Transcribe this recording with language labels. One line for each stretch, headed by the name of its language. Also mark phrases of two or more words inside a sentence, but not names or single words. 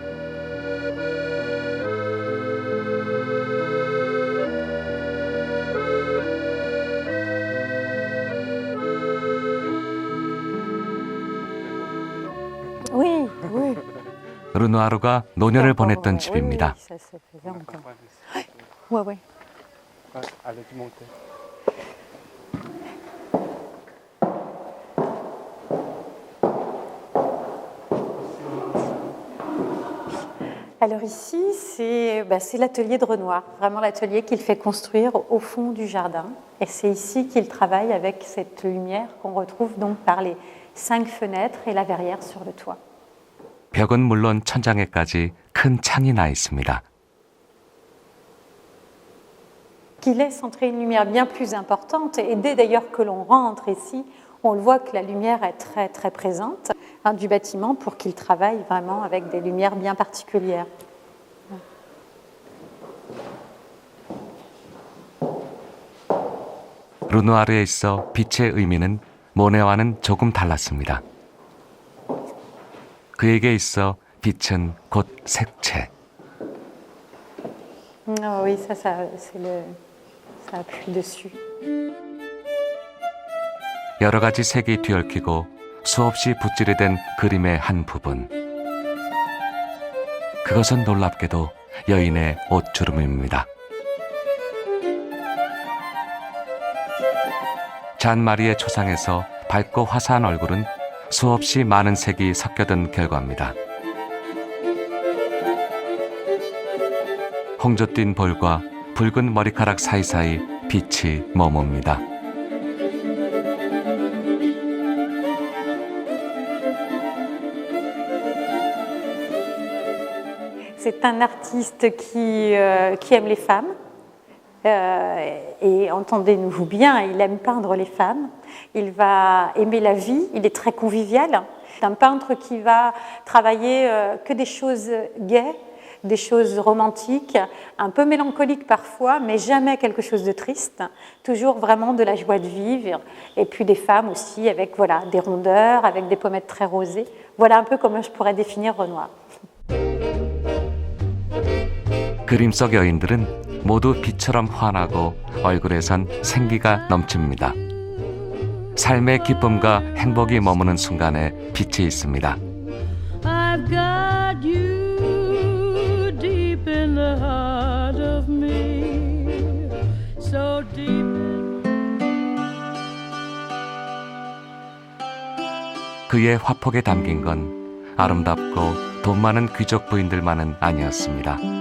French: Oui, oui.
Korean: 르누아르가 노년을 보냈던 집입니다.
French: Ouais, ouais. Alors ici, c'est l'atelier de Renoir, vraiment l'atelier qu'il fait construire au fond du jardin. Et c'est ici qu'il travaille avec cette lumière qu'on retrouve donc par les 5 fenêtres et la verrière sur le toit.
Korean: 벽은 물론 천장에까지 큰 창이 나 있습니다.
French: qui laisse entrer une lumière bien plus importante. Et dès d'ailleurs que l'on rentre ici, on le voit que la lumière est très très présente du bâtiment pour qu'il travaille vraiment avec des lumières bien particulières.
Korean: 르누아르에 있어 빛의 의미는 모네와는 조금 달랐습니다. 그에게 있어 빛은 곧 색채.
French: Oui, ça appuie dessus.
Korean: 여러 가지 색이 뒤얽히고 수없이 붓질이 된 그림의 한 부분. 그것은 놀랍게도 여인의 옷주름입니다. 잔 마리의 초상에서 밝고 화사한 얼굴은 수없이 많은 색이 섞여든 결과입니다. 홍조 띤 볼과 붉은 머리카락 사이사이 빛이 머뭅니다.
French: C'est un artiste qui aime les femmes. Et entendez-nous bien, il aime peindre les femmes, il va aimer la vie, il est très convivial. C'est un peintre qui va travailler que des choses gaies, des choses romantiques, un peu mélancoliques parfois, mais jamais quelque chose de triste. Toujours vraiment de la joie de vivre. Et puis des femmes aussi avec voilà, des rondeurs, avec des pommettes très rosées. Voilà un peu comment je pourrais définir Renoir.
Korean: 그림 속 여인들은 모두 빛처럼 환하고 얼굴에선 생기가 넘칩니다. 삶의 기쁨과 행복이 머무는 순간에 빛이 있습니다.
English: I've got you deep in the heart of me, so deep.
Korean: 그의 화폭에 담긴 건 아름답고 돈 많은 귀족 부인들만은 아니었습니다.